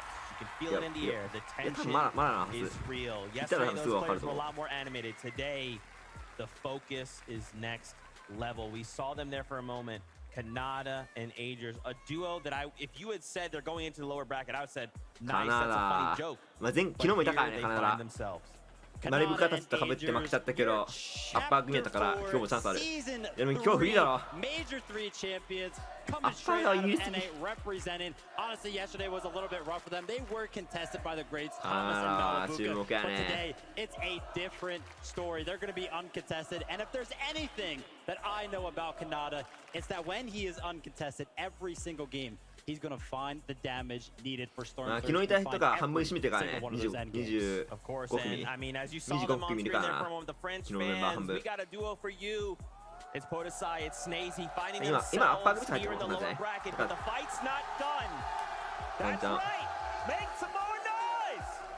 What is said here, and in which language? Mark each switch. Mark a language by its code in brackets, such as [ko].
[en] You can feel it in the air. The tension is real. Yesterday, those players were a lot more animated. Today, the focus is next level. We saw them there for a moment. Kanada and Agers, a duo that if you had said they're going into the lower bracket, I would have said, nice, that's a funny joke. But here they find themselves. [ja] マリブカタスと被って負けちゃったけど、アッパー組やったから今日もチャンスある。でも今日フリーだろ。 [en] Major 3 champions coming straight out of NA representing. Honestly, yesterday was a little bit rough for them. They were contested by the greats Thomas and Malabuka. But today, it's a different story. They're going to be uncontested. And if there's anything that I know about Kanada, it's that when he is uncontested every single game, he's going to find the damage needed for Storm. [ja] 昨日いた人が半分占めてからね、25 [en] Of course, and I mean, as you saw them on screen there for a moment, the French fans, we got a duo for you. It's Podesai, it's Snazy fighting themselves here in the lower bracket, but the fight's not done. That's right. Make some more noise.